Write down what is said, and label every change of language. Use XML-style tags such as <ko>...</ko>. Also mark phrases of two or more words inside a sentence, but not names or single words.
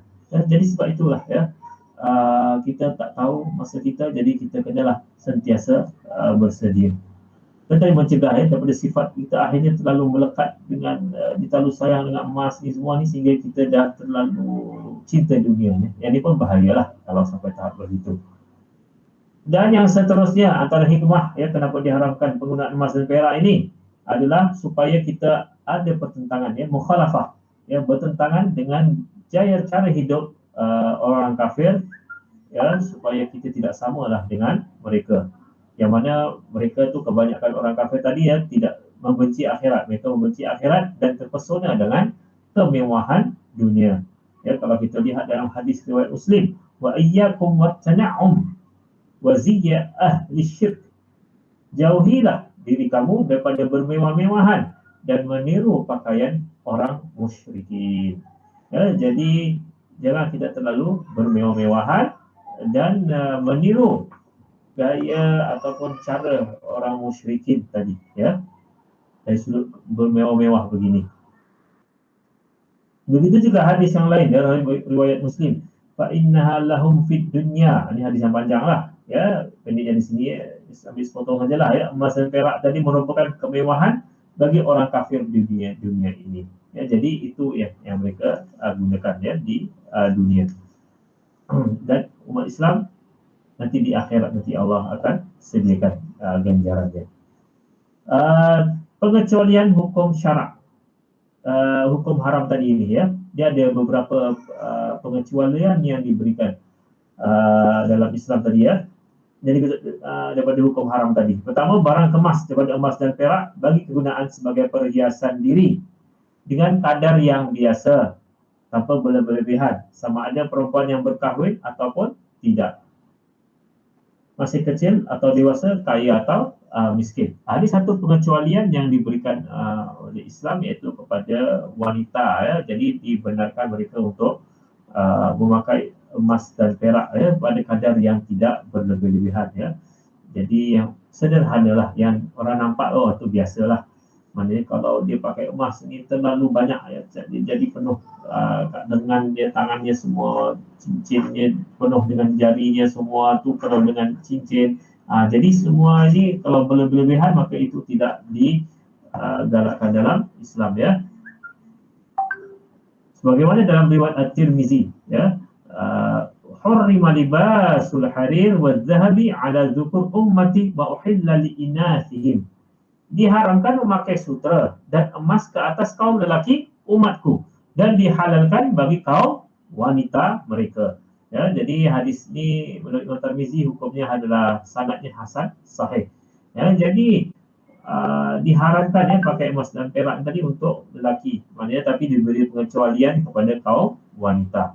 <ms>Ya, jadi sebab itulah ya kita tak tahu masa kita, jadi kita kenalah sentiasa bersedia. Kita mencegah ya daripada sifat kita akhirnya terlalu melekat dengan terlalu sayang dengan emas ni semua ni sehingga kita dah terlalu cinta dunia ni. Yang ni pun bahayalah kalau sampai tahap begitu. Dan yang seterusnya antara hikmah ya kenapa diharamkan penggunaan emas dan perak ini adalah supaya kita ada pertentangan ya, mukhalafah ya, bertentangan dengan cara hidup orang kafir ya, supaya kita tidak samalah dengan mereka. Yang mana mereka tu kebanyakan orang kafir tadi ya tidak membenci akhirat, mereka membenci akhirat dan terpesona dengan kemewahan dunia. Ya, kalau kita lihat dalam hadis riwayat Muslim,</ms> <ar>وإياكم والتنعم وزي أهل الشرك.</ar> <ms>Jauhilah diri kamu daripada bermewah-mewahan dan meniru pakaian orang musyrikin. Ya, jadi jangan kita terlalu bermewah-mewahan dan meniru gaya ataupun cara orang musyrikin tadi ya, dari sudut bermewah-mewah begini. Begitu juga hadis yang lain dalam riwayat Muslim,</ms> <ar>فإنها لهم في الدنيا.</ar> <ms>Ini hadis yang panjang lah ya, pendeknya di sini ambil sepotong sajalah ya. Emas dan perak tadi merupakan kemewahan bagi orang kafir di dunia ini ya. Jadi itu ya yang mereka gunakan ya di dunia. Dan umat Islam nanti di akhirat nanti Allah akan sediakan ganjarannya. Pengecualian hukum syarak, hukum haram tadi ini ya, dia ada beberapa pengecualian yang diberikan dalam Islam tadi ya. Jadi daripada hukum haram tadi. Pertama, barang kemas daripada emas dan perak bagi kegunaan sebagai perhiasan diri dengan kadar yang biasa tanpa berlebihan, sama ada perempuan yang berkahwin ataupun tidak, masih kecil atau dewasa, kaya atau miskin. Ada satu pengecualian yang diberikan oleh Islam, iaitu kepada wanita, ya. Jadi dibenarkan mereka untuk memakai emas dan perak, ya, pada kadar yang tidak berlebih-lebihan, ya. Jadi yang sederhanalah, yang orang nampak oh itu biasalah. Maknanya kalau dia pakai emas ni terlalu banyak, ya, jadi penuh dengan dia, tangannya semua cincinnya penuh dengan jarinya semua tu penuh dengan cincin. Jadi semua ini kalau berlebihan maka itu tidak digalakkan dalam Islam, ya. Sebagaimana dalam riwayat At-Tirmizi, ya,</ms> <ar>حرم لباس الحرير والذهب على ذكور أمتي وأحل لإناثهم.</ar> <ms>Diharamkan memakai sutra dan emas ke atas kaum lelaki umatku, dan dihalalkan bagi kaum wanita mereka. Ya, jadi hadis ini menurut Imam Tirmizi hukumnya adalah sanadnya</ms> <ar>حسن صحيح.</ar> <ms>Ya, jadi diharamkan, ya, pakai emas dan perak tadi untuk lelaki, maknanya, tapi diberi pengecualian kepada kaum wanita.</ms>